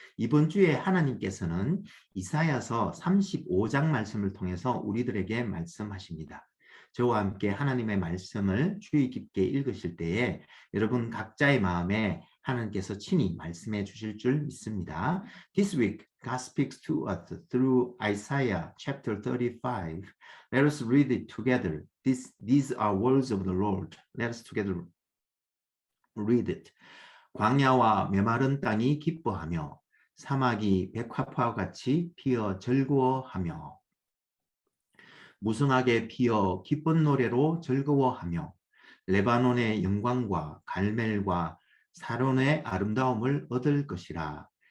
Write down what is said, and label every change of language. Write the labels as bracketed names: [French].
[Korean] 이번 주에 하나님께서는 이사야서 35장 말씀을 통해서 우리들에게 말씀하십니다. 저와 함께 하나님의 말씀을 주의 깊게 읽으실 때에 여러분 각자의 마음에 하나님께서 친히 말씀해 주실 줄 믿습니다. [English] This week, God speaks to us through Isaiah chapter 35. Let us read it together. These are words of the Lord. Let us together read it. [Korean] 광야와 메마른 땅이 기뻐하며 사막이 백화포와 같이 피어 즐거워하며 무성하게 피어 기쁜 노래로 즐거워하며 레바논의 영광과 갈멜과 사론의 아름다움을 얻을 것이라.